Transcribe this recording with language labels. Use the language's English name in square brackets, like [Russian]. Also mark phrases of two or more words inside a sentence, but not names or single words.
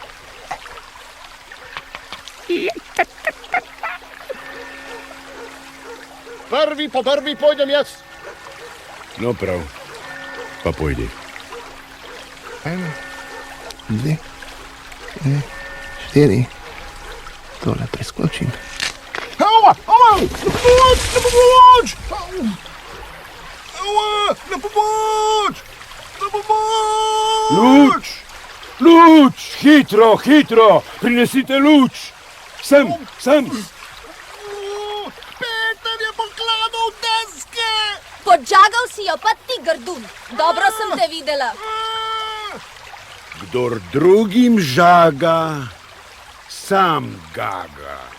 [Slovenian] Prvi po prvi pojdem jaz. No prav, pa pojdi. 1, 2, 3, 4, Tole preskočim. Ała! Ała! Na pomoc! Ała! Na pomoc! Na pomoc! Luč! Luč! Hitro, hitro! Prinesite luč! Sem, sem! Peter je pokladal deske! Podžagal si jo pa ti, Grdun. Dobro sem te videla. Kdor drugim žaga, sam gaga.